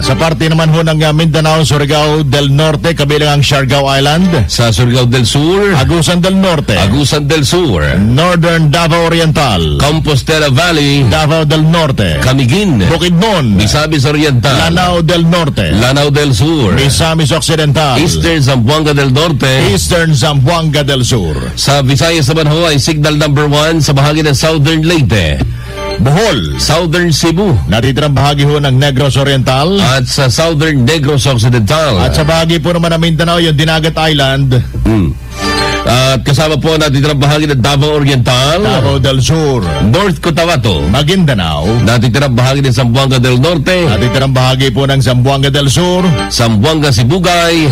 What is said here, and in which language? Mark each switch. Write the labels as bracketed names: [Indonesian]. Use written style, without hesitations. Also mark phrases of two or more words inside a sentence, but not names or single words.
[Filipino] Sa parte naman ho ng Mindanao, Surigao del Norte, kabilang ang Siargao Island. Sa Surigao del Sur, Agusan del Norte, Agusan del Sur, Northern Davao Oriental, Compostela Valley, Davao del Norte, Camiguin, Bukidnon, Misamis Oriental, Lanao del Norte, Lanao del Sur, Misamis Occidental, Eastern Zamboanga del Norte, Eastern Zamboanga del Sur. Sa Visayas naman ho ay [English] signal number 1 [Filipino] sa bahagi ng Southern Leyte, Bohol, Southern Cebu, natitirang bahagi ho ng Negros Oriental at sa Southern Negros Occidental. At sa bahagi po naman ng Mindanao, yung Dinagat Island. At kasama po natitirang bahagi ng Davao Oriental, Davao del Sur, North Cotabato, Maguindanao, natitirang bahagi ng Zamboanga del Norte, natitirang bahagi po ng Zamboanga del Sur, Zamboanga Sibugay.